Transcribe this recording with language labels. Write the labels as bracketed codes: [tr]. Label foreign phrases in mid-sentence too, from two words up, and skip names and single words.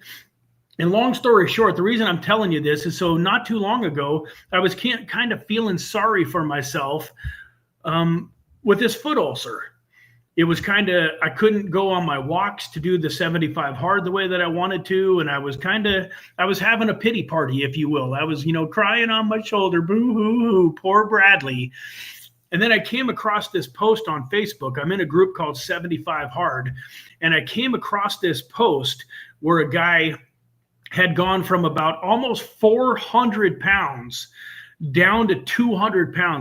[en] And long story short, the reason I'm telling you this is so not too long ago, I was kind of feeling sorry for myself with this foot ulcer. It was I couldn't go on my walks to do the 75 hard the way that I wanted to. And I was having a pity party, if you will. I was, crying on my shoulder, boo hoo hoo, poor Bradley. And then I came across this post on Facebook. I'm in a group called 75 Hard. And I came across this post where a guy had gone from about almost 400 pounds down to 200 pounds.